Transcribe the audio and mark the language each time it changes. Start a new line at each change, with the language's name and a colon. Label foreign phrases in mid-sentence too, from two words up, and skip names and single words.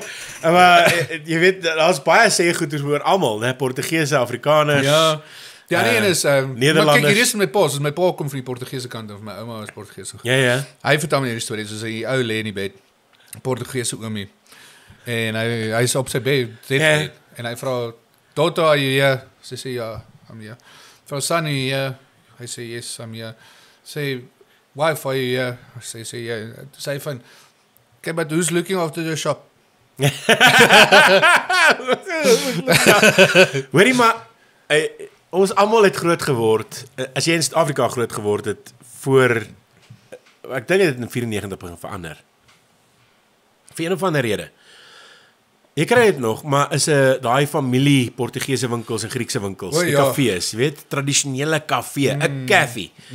Afrikaans: Maar jy weet daar's baie sê goeders oor almal, né? Portugese, Afrikaners. Ja. Die ander een is Nederlanders. maar kyk, hier is my pa, my pa kom van die Portugese kant af, my ouma is Portugese. Ja. Hy vertel my hierdie storie, soos hy ou lê in die bed, Portugese oomie. En hy is op sy bed, Ja. en hy vra,
English: "Daughter, are you here?"
Afrikaans: Sy sê,
English: "Ja, I'm here."
Afrikaans: Vra,
English: "Son, are you here?"
Afrikaans: Hy sê,
English: "Yes, I'm here." Sê, "Wife, are you here?"
Afrikaans: Sy sê, "Ja." Sy sê van,
English: "Okay, but who's looking after the shop?"
Afrikaans: Hoorie maar ons almal het groot geword. As jy in Suid-Afrika groot geword het voor ek dink dit in 94 begin verander. Vir een of ander rede. Jy kry dit nog, maar is 'n daai familie Portugese winkels en Griekse winkels, die kafees, jy weet, tradisionele kafee, 'n cafe.